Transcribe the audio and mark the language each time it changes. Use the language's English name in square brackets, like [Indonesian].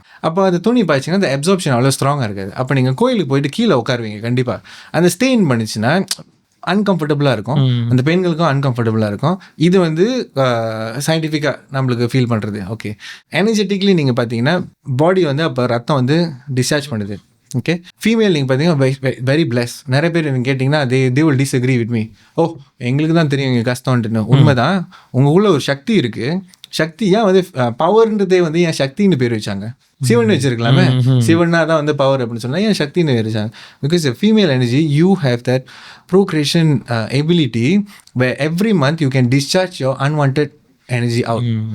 [Tamil] அப்போ அந்த துணி பாய்ச்சிங்கன்னா அந்த அப்சார்ப்ஷன் அவ்வளோ ஸ்ட்ராங்காக இருக்காது. அப்போ நீங்கள் கோயிலுக்கு போயிட்டு கீழே உட்காருவீங்க, கண்டிப்பாக அந்த ஸ்டெயின் பண்ணிச்சுன்னா அன்கம்ஃபர்டபுளாக இருக்கும், அந்த பெண்களுக்கும் அன்கம்ஃபர்டபுளாக இருக்கும். இது வந்து சயின்டிஃபிக்காக நம்மளுக்கு ஃபீல் பண்ணுறது. ஓகே, எனர்ஜெட்டிக்லி நீங்கள் பார்த்தீங்கன்னா பாடி வந்து அப்போ ரத்தம் வந்து டிஸ்சார்ஜ் பண்ணுது. ஓகே, ஃபீமேல் நீங்கள் பார்த்தீங்கன்னா வெரி பிளஸ். நிறைய பேர் நீங்கள் கேட்டிங்கன்னா [English] they will disagree with me. [Tamil] எங்களுக்கு தான் தெரியும் எங்கள் கஷ்டம்ன்ட்டுன்னு. உண்மைதான், உங்கள் உள்ள ஒரு சக்தி இருக்குது. சக்தி ஏன் வந்து பவர்ன்றதே வந்து ஏன் சக்தின்னு பேர் வச்சாங்க? சிவன் வச்சிருக்கலாமே, சிவன்னா தான் வந்து பவர் அப்படின்னு சொன்னால் ஏன் சக்தின்னு பேர் வச்சாங்க? [English] Because female energy you have that procreation ability where every month you can discharge your unwanted energy out.